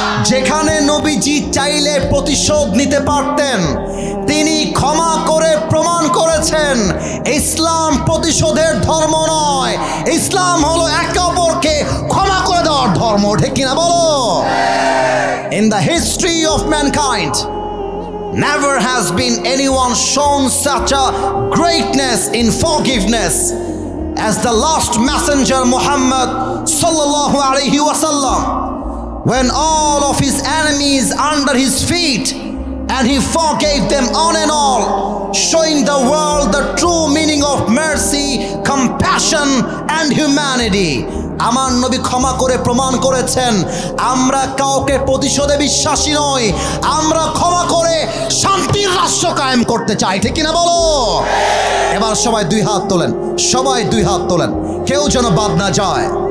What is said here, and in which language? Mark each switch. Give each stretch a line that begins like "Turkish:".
Bangla: যেখানে নবীজি চাইলে প্রতিশোধ নিতে পারতেন, তিনি ক্ষমা করে প্রমাণ করেছেন ইসলাম প্রতিশোধের ধর্ম নয়, ইসলাম হলো একে অপরকে ক্ষমা করে দেওয়ার ধর্ম। ঠিক কিনা বলো?
English: In the history of mankind, never has been anyone shown such a greatness in forgiveness as the last messenger Muhammad sallallahu alaihi wasallam, when all of his enemies under his feet and he forgave them on and all, showing the world the true meaning of mercy, compassion and humanity.
Bangla: আমার নবী ক্ষমা করে প্রমাণ করেছেন আমরা কাউকে প্রতিশোধে বিশ্বাসী নই, আমরা ক্ষমা করে শান্তির রাষ্ট্র কায়েম করতে চাই। ঠিক কিনা বলো? এবার সবাই দুই হাত তোলেন, সবাই দুই হাত তোলেন, কেউ যেন বাদ না যায়।